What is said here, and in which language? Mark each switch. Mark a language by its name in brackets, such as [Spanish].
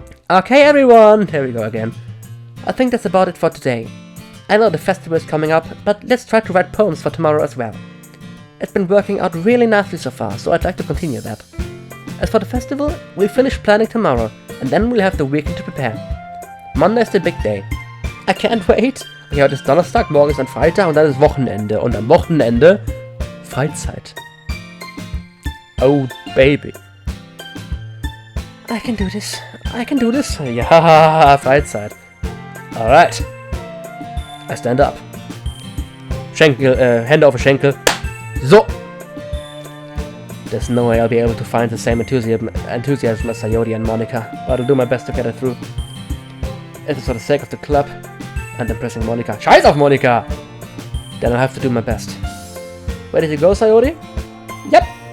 [English] Okay everyone, here we go again. I think that's about it for today. I know the festival is coming up, but let's try to write poems for tomorrow as well. It's been working out really nicely so far, so I'd like to continue that. As for the festival, we'll finish planning tomorrow, and then we'll have the weekend to prepare. Monday's the big day. I can't wait! [German] Ja, heute ist Donnerstag, morgen ist ein Freitag und dann ist Wochenende. Und am Wochenende Freizeit. [English] Oh, baby. I can do this. I can do this. [German] Ja, Freizeit. [English] Alright. I stand up. [German] Schenkel, Hände auf den Schenkel. So. [English] There's no way I'll be able to find the same enthusiasm as Sayori and Monica, but I'll do my best to get it through. It is for the sake of the club and impressing Monica. [German] Scheiß auf Monica! [English] Then I'll have to do my best. Where did you go, Sayori? Yep.